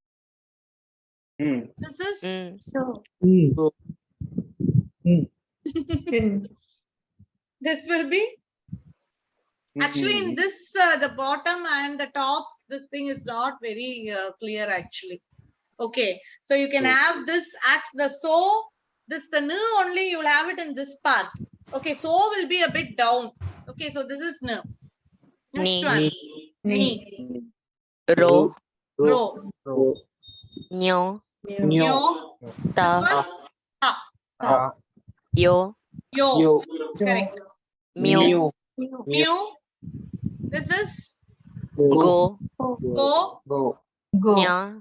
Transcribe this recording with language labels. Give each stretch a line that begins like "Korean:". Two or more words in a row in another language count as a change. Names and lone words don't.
English: This is this will be actually in this the bottom and the tops. This thing is not very clear actually. Okay, so you can have this at the so this the n only you will have it in this part. Okay, so will be a bit down. Okay, so this is n. Next
Japanese: Ni.
English: one. Ni.
Japanese: Ro. Ro. Nyo.
English: Yo. This
Japanese: Ta.
English: one. Ha.
Japanese: Yo.
English: Yo. Correct.
Japanese: Mew.
English: Mew. This is
Japanese: Go. go. Nya.